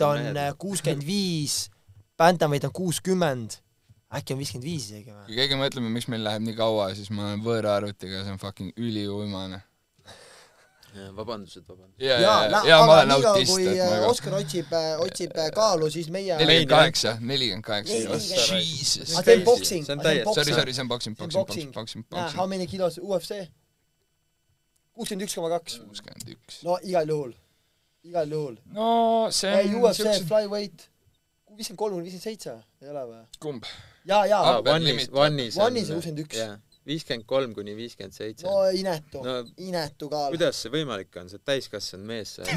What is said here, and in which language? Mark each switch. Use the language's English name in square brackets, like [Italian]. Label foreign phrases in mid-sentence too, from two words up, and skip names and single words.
[Estonian] on 65, Bantamweight on 60, äkki on 55 isegi või? Kui keegi mõtleme, miks meil läheb nii kaua, siis ma olen võõra arvutiga, see on fucking üliuimane. Vabandused. Ja ma olen autist. Kui Oskar otsib kaalu, siis meie... 48. Jesus. See on boxing. Sorry, see on boxing. [English] How many kilos UFC? 61,2. [Estonian] 61. No igal juhul. No see on... UFC Flyweight 53-57, ei ole või? Kumb? Jaa. Vannis on 61. 53-57. No inetu kaal. Kuidas see võimalik on, see täiskasvanud mees?